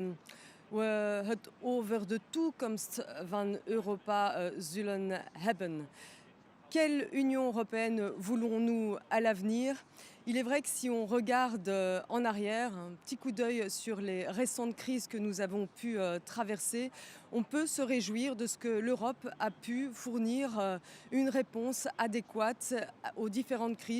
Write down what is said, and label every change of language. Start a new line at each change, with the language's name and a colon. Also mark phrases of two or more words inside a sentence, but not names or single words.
Dutch: we het over de toekomst van Europa zullen hebben.
French: Quelle Union européenne voulons-nous à l'avenir? Il est vrai que si on regarde en arrière, un petit coup d'œil sur les récentes crises que nous avons pu traverser, on peut se réjouir de ce que l'Europe a pu fournir une réponse adéquate aux différentes crises.